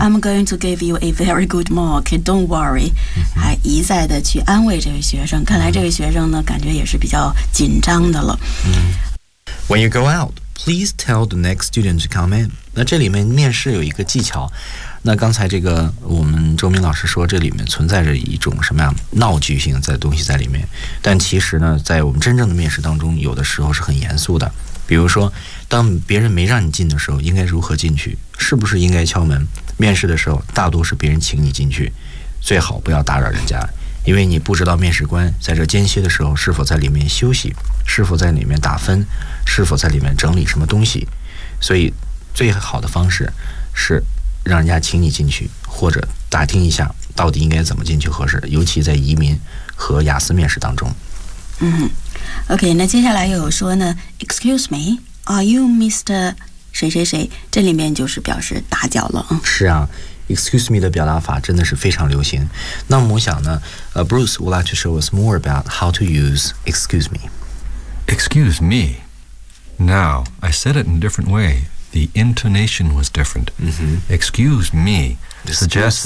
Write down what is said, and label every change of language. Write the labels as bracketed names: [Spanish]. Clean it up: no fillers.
[English] I'm going to give you a very good mark. Don't worry.、 [Chinese] 嗯、还一再的去安慰这位学生。看来这位学生呢、嗯、感觉也是比较紧张的了。嗯。 [English] When you go out, please tell the next student to come in. [Chinese] 那这里面面试有一个技巧。那刚才这个我们周明老师说这里面存在着一种什么样闹剧性的东西在里面。但其实呢在我们真正的面试当中有的时候是很严肃的。比如说当别人没让你进的时候应该如何进去，是不是应该敲门，面试的时候大多是别人请你进去，最好不要打扰人家，因为你不知道面试官在这间歇的时候是否在里面休息，是否在里面打分，是否在里面整理什么东西，所以最好的方式是让人家请你进去，或者打听一下到底应该怎么进去合适，尤其在移民和雅思面试当中。嗯OK， 那接下来又有说呢 ， [English] Excuse me, are you Mr. [Chinese] 谁谁谁？这里面就是表示打搅了。是啊 ，Excuse me 的表达法真的是非常流行。那么我想呢， [English] Bruce would like to show us more about how to use Excuse me. Excuse me. Now I said it in a different way, the intonation was different. Mm-hmm. Excuse me suggests